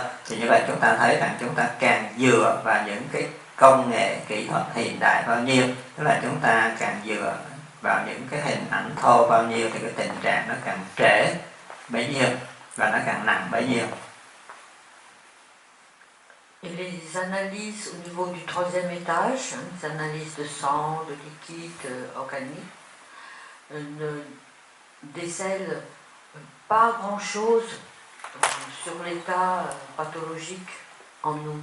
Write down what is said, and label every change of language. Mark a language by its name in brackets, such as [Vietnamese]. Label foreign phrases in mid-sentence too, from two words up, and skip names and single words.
[Vietnamese] Thì như vậy chúng ta thấy rằng chúng ta càng dựa vào những cái công nghệ kỹ thuật hiện đại bao nhiêu, tức là chúng ta càng dựa vào những cái hình ảnh thô bao nhiêu thì cái tình trạng nó càng trễ bấy nhiêu và nó càng nặng bấy nhiêu. [French] Et les analyses au niveau du troisième étage, les analyses de sang, de liquide organique, ne décèlent pas grand-chose sur l'état pathologique en nous.